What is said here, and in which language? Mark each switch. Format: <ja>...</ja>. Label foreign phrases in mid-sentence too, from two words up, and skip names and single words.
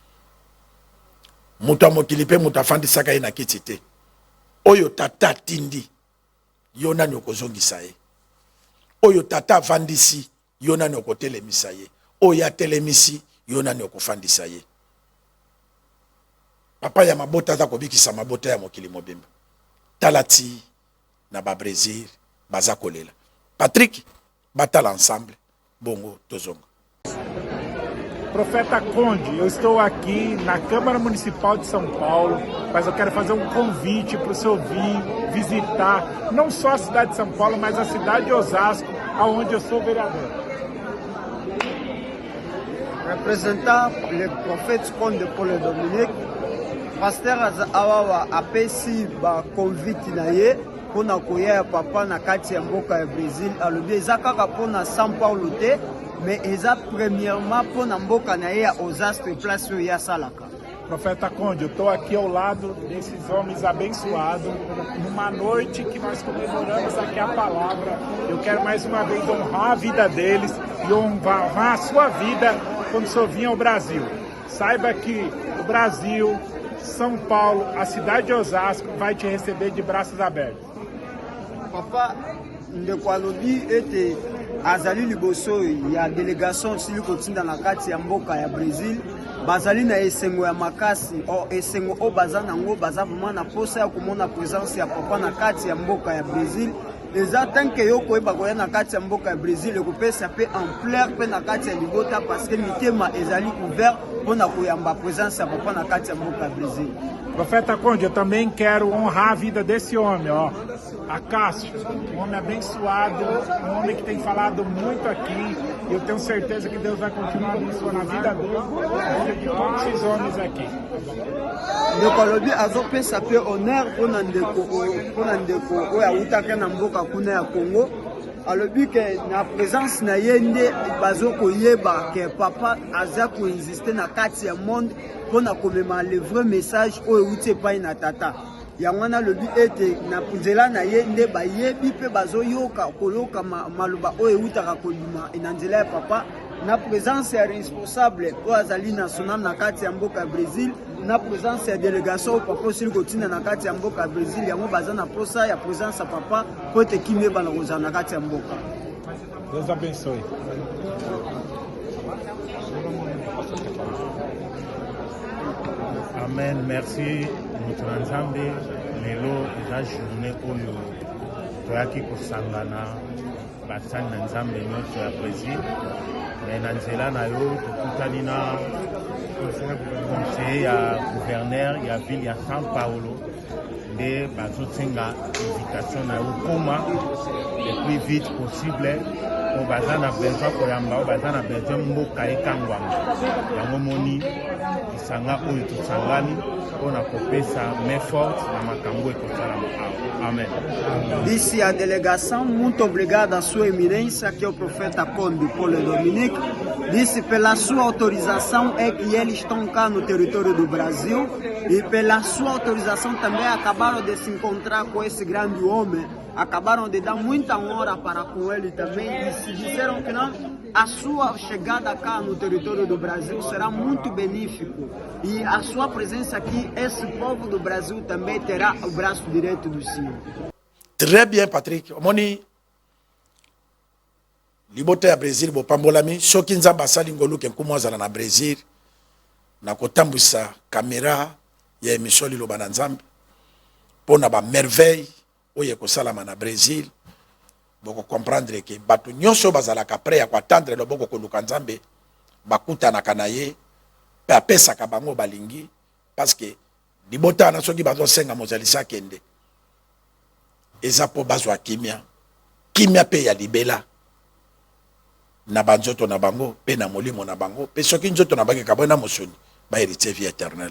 <ln>muta mokili pe mutafandi saka ina kiti te oyo tata tindi yona nyokozongisa ye oyo tata vandisi yona nyokotelemisa ye oya telemisi yona nyokofandisa ye papa ya mabota za kobikisa mabota ya mokili mobimba talati na ba Brésil baza kolela Patrick batala ensemble bongo tozonga.</ln> <pt>Profeta Conde, eu estou aqui na Câmara Municipal de São Paulo, mas eu quero fazer um convite para o senhor vir visitar não só a cidade de São Paulo, mas a cidade de Osasco, aonde eu sou vereador.</pt> <fr>Représentant le prophète</fr> <ln>Conde Paul Dominique, pasteur Awawa apesi ba convite na ye pona koya papa na kati ya mboka ya Brésil alobi ezakaka pona São Paulo te. Mais eza premièrement pour Namboka na ya Osasco e place ya Salaka.</ln> <pt>Profeta Conde, eu estou aqui ao lado desses homens abençoados, numa noite que nós comemoramos aqui a palavra. Eu quero mais uma vez honrar a vida deles e honrar a sua vida quando o senhor vir ao Brasil. Saiba que o Brasil, São Paulo, a cidade de Osasco vai te receber de braços abertos.</pt> <ln>Papa, ndeko alobi ete azali liboso ya délégation sili kotinda na kati ya mboka ya Brésil bazali na esengo ya makasi o esengo o bazana ngo baza vraiment na posa ya komona présence ya papa na kati ya mboka ya Brésil eza tanke yo koyeba koya na kati ya mboka ya Brésil ekopesa pe ampleur pe na kati ya libota parce que mitema ezali ouvert pona koyamba présence ya papa na kati ya mboka ya Brésil.</ln> <pt>Profeta Conde, eu também quero honrar a vida desse homem, ó. Acácio, um homem abençoado, um homem que tem falado muito aqui. Eu tenho certeza que Deus vai continuar abençoando a vida dele, a vida de todos esses homens aqui.</pt> <ln>Ndeko alobi azopesa pe honneur pona ndeko oyo awutaka na mboka kuna ya Congo. alobi ke na présence na yende bazoko yeba ke papa aza ko insister na kati ya monde pona komema</ln> <fr>le vrai message</fr> <ln>oyo uti epai na tata yango na lobi ete na nzela na ye nde bayebi mpe bazoyoka koloka maloba oyo eutaka kolima na nzela ya papa na présence ya responsable oyo azali national na kati ya mboka ya Brésil na présence ya délégation papa osili kotinda na kati ya mboka ya Brésil yango baza na posa ya présence ya papa po ete kimi ebana kozala na kati ya mboka.</ln> <pt>Deus abençoe.</pt> <ln>Amen, merci moto na Nzambe. Lelo eza journée oyo toyaki kosangana basani na Nzambe nyonso ya Brésil. Mais na nzela na yo tokutani na conseiller ya gouverneur ya ville ya São Paulo nde bazotinga invitation na yo koma</ln> <fr>le plus vite possible</fr> <ln>oyo baza na besoin koyamba oyo baza na besoin mboka ekangwanga yango moni lisanga oyo tosangani mpona kopesa</ln> <fr>main forte</fr> <ln>na makambo ekosalama awa. Amen.</ln> <pt>Disse a delegação, muito obrigado à sua eminência, que é o profeta Conde Paulo Dominique. Disse pela sua autorização é que eles estão cá no território do Brasil e pela sua autorização também acabaram de se encontrar com esse grande homem, acabaram de dar muita honra para com ele também e se disseram que não, a sua chegada cá no território do Brasil será muito benéfico e a sua presença aqui, esse povo do Brasil também terá o braço direito do Senhor.</pt> <fr>Très bien, Patrick.</fr> <ln>Omoni libote ya Brésil bopambolami soki nzamba asali ngolu ke nkumu azala na Brésil na kotambusa kamera ya émission liloba na nzambe pona ba merveille oye kosalama na Brésil boko comprendre ke bato nyonso bazalaka prêt ya koatendre loboko koluka nzambe bakutanaka na ye pe apesaka bango balingi parce que libota na soki bazosenga mozalisi akende eza po bazwa kimia pe ya libela na banzoto na bango pe na molimo na bango pe soki nzoto na bango kabona mosoni ba</ln> <fr>héritier vie éternelle.</fr>